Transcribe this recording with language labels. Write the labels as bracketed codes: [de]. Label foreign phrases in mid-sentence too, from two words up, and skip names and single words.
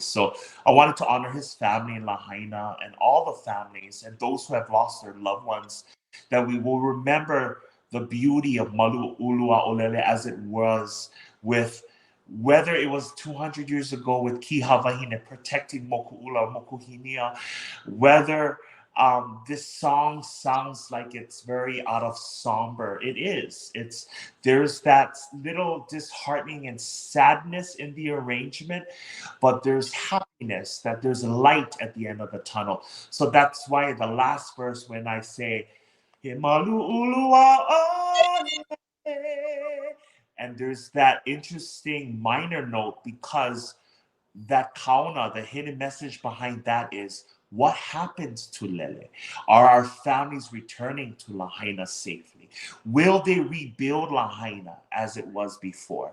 [en] So I wanted to honor his family in Lahaina and all the families and those who have lost their loved ones, that we will remember the beauty of Malu Ulua Olele as it was, with whether it was 200 years ago with Ki Hawahine protecting Moku'ula or Mokuhinia, whether this song sounds like it's very out of somber. It is. There's that little disheartening and sadness in the arrangement, but there's happiness, that there's light at the end of the tunnel. So that's why the last verse, when I say [haw] "He malu ulua ole," [en] and there's that interesting minor note, because that kauna, the hidden message behind that is, what happens to Lele? Are our families returning to Lahaina safely? Will they rebuild Lahaina as it was before?